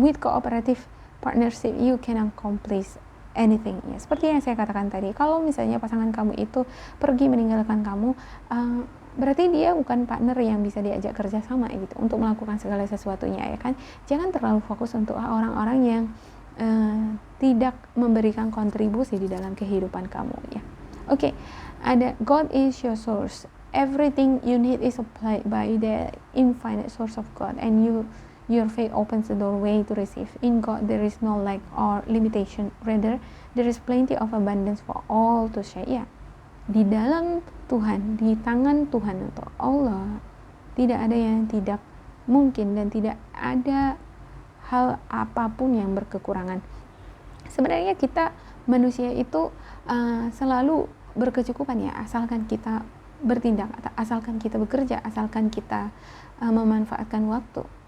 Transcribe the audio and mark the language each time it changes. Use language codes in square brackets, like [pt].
[en] With cooperative partnership you can accomplish anything ya. [id] Seperti yang saya katakan tadi, kalau misalnya pasangan kamu itu pergi meninggalkan kamu, berarti dia bukan partner yang bisa diajak kerja sama gitu untuk melakukan segala sesuatunya ya kan. Jangan terlalu fokus untuk orang-orang yang tidak memberikan kontribusi di dalam kehidupan kamu ya. [en] Oke, ada God is your source. Everything you need is supplied by the infinite source of God, and your faith opens the doorway to receive. In God there is no lack or limitation, rather there is plenty of abundance for all to share ya. [id] Di dalam Tuhan, di tangan Tuhan atau Allah, tidak ada yang tidak mungkin dan tidak ada hal apapun yang berkekurangan. Sebenarnya kita manusia itu selalu berkecukupan ya, asalkan kita bertindak, asalkan kita bekerja, asalkan kita memanfaatkan waktu,